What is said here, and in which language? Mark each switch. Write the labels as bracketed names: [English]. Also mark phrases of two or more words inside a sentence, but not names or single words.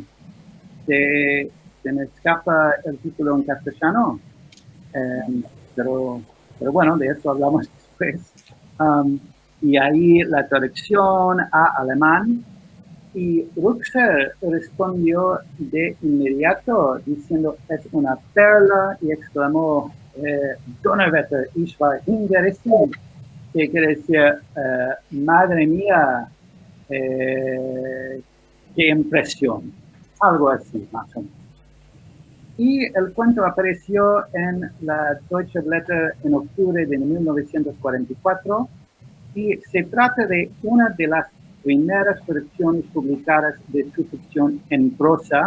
[Spanish] Se me escapa el título en castellano, pero bueno, de eso hablamos después. Y ahí la traducción a alemán, y Ruxer respondió de inmediato diciendo es una perla, y exclamó [German] Donnerwetter, ich war hingerissen, [Spanish] que quiere decir madre mía, qué impresión, algo así más o menos. Y el cuento apareció en la Deutsche Blätter en octubre de 1944, y se trata de una de las primeras traducciones publicadas de su ficción en prosa.